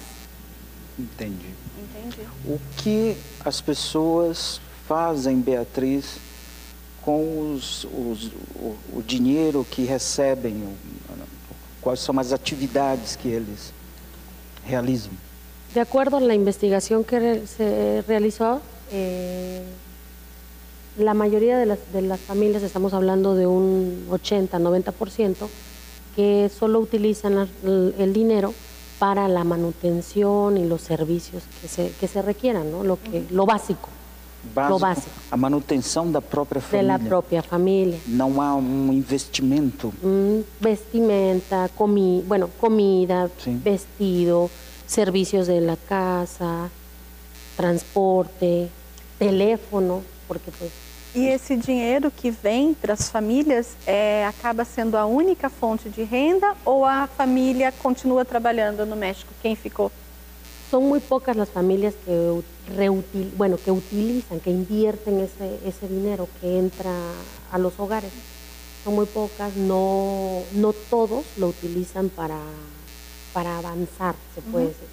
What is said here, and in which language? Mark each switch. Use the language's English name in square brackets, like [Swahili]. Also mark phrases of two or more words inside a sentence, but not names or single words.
[Portuguese] Entendi. Entendi. O que as pessoas fazem, Beatriz, com o dinheiro que recebem, Quais são as atividades que eles realizam? [Spanish] De acuerdo a la investigación que se realizó, la mayoría de las familias, estamos hablando de un 80-90%, que solo utilizan el dinero para la manutención y los servicios que se requieran, ¿no? Lo básico. Lo básico. [Portuguese] A manutenção da própria [Spanish] De [Portuguese] família. [Spanish] la propia familia. [Portuguese] Não há um investimento. [Spanish] Vestimenta, comida, Sí. vestido, servicios de la casa, transporte, teléfono, porque pues [Portuguese] E esse dinheiro que vem para as famílias acaba sendo a única fonte de renda ou a família continua trabalhando no México? Quem ficou? [Spanish] son muy pocas las familias que utilizan, que invierten ese dinero que entra a los hogares. Son muy pocas, no todos lo utilizan para avanzar, se puede decir.